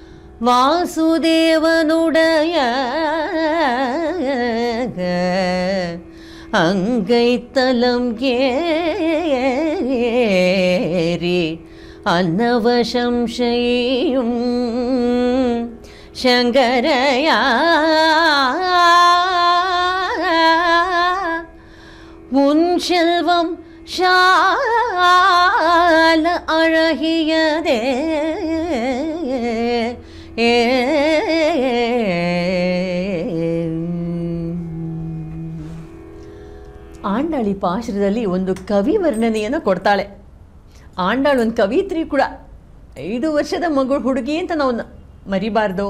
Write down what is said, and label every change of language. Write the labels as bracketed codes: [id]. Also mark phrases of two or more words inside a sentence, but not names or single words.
[ta] வாசுதேவனுடைய அங்கைத்தலம் ஏறி அன்னவசம் செய்யும் சங்கரையா உன் செல்வம் ஷால அழகியதே [kn] ಆಂಡಾಳಿ ಪಾಶುರದಲ್ಲಿ ಒಂದು ಕವಿ ವರ್ಣನೆಯನ್ನು ಕೊಡ್ತಾಳೆ. ಆಂಡಾಳು ಒಂದು ಕವಿತ್ರಿ ಕೂಡ. 5 ವರ್ಷದ ಹುಡುಗಿ ಅಂತ ನಾವು ಮರಿಬಾರ್ದು.